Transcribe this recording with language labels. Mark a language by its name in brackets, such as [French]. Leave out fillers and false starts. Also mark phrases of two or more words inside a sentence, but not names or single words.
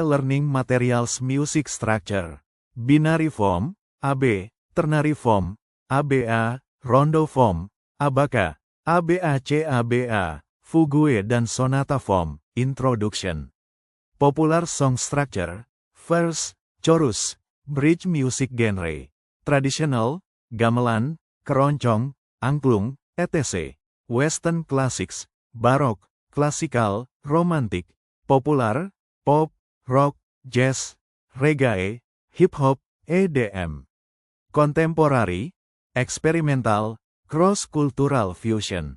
[English] Learning Materials Music Structure. Binary form, AB, ternary form, ABA, rondo form, ABACA, ABAC-ABA, fugue dan sonata form. Introduction. Popular song structure, verse, chorus, bridge music genre, traditional, gamelan, keroncong, angklung, etc. Western classics, baroque, classical, romantic, popular, pop, rock, jazz, reggae, hip-hop, EDM. Contemporary, experimental, cross-cultural fusion.